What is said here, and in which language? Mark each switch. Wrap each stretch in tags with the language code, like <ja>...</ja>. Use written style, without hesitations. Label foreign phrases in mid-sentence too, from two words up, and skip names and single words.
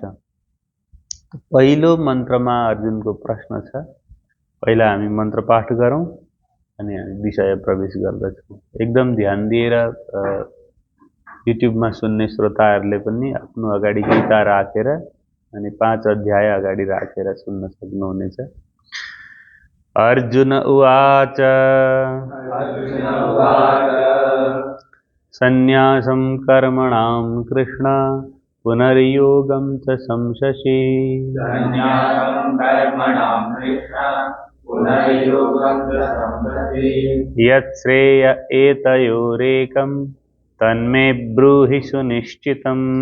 <ne>पहिलो मन्त्रमा अर्जुनको प्रश्न छ। पहिला हामी मन्त्र पाठ गरौँ अनि हामी विषय प्रवेश गर्दछौँ। एकदम ध्यान दिएर युट्युबमा सुन्ने श्रोताहरूले पनि आफ्नो अगाडि गीता राखेर अनि 5 अध्याय अगाडि राखेर सुन्न सक्नुहुनेछ।</ne> <sa>अर्जुन उवाच सन्न्यासं कर्मणां कृष्ण पुनर्योगं च संशसि। यत्श्रेय एतयोरेकं तन्मे ब्रूहि सुनिश्चितम्।</sa>